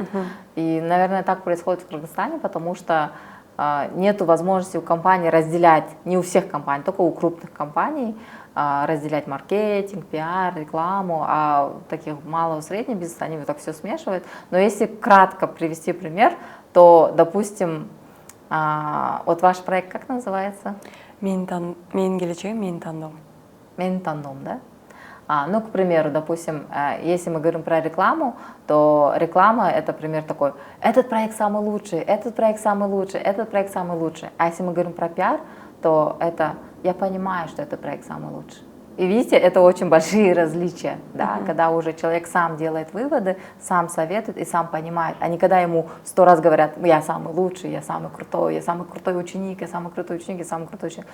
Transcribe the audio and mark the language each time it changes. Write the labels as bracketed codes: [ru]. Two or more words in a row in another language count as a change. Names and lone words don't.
[ru] И, наверное, так происходит в Кыргызстане, потому что нет возможности у компаний разделять, не у всех компаний, только у крупных компаний, разделять маркетинг, пиар, рекламу, а таких малого среднего бизнеса они вот так все смешивают. Но если кратко привести пример, то, допустим, вот ваш проект как называется? [ky] Мен келечегім мен таңдау. Мен тандом, да? [ru] Ну, к примеру, допустим, если мы говорим про рекламу, то реклама — это пример такой: этот проект самый лучший, этот проект самый лучший, этот проект самый лучший. А если мы говорим про пиар, то это я понимаю, что этот проект самый лучший. И видите, это очень большие различия, да, когда уже человек сам делает выводы, сам советует и сам понимает, а не когда ему 100 раз говорят: я самый лучший, я самый крутой ученик, я самый крутой ученик, я самый крутой ученик.